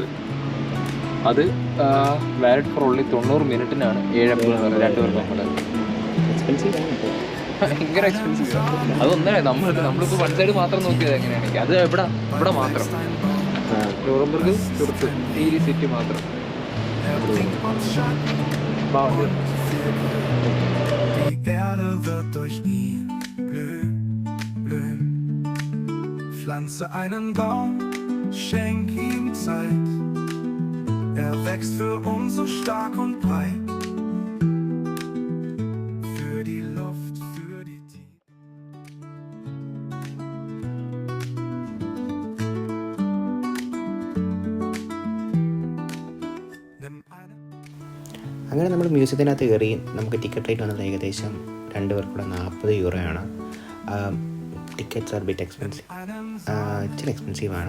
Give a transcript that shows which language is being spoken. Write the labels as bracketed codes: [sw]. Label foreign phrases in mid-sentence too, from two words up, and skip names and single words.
[ml] അത് [en] valid for only [ml] 90 മിനിറ്റിനാണ് 7.50 2 പേർക്ക്. ഭയങ്കര എക്സ്പെൻസീവ്. അതൊന്നേ നമ്മളിപ്പോൾ [en] one side [ml] മാത്രം നോക്കിയത് എങ്ങനെയാണെങ്കിൽ അത് ഇവിടെ മാത്രം നൂറംബർഗ് ചെറുത്ത് ഈ സിറ്റി മാത്രം. [de] Pflanze einen Baum, schenk ihm Zeit. Er wächst für uns so stark und breit. Für die Luft, für die Tiere. [ml] അങ്ങനെ നമ്മൾ മ്യൂസിയത്തിനകത്ത് കയറി. നമുക്ക് ടിക്കറ്റ് റേറ്റ് വന്നത് ഏകദേശം 2 പേർക്കൂടെ 40 യൂറോയാണ്. [en] tickets are bit expensive, [ml] ഇച്ചിരി എക്സ്പെൻസീവാണ്.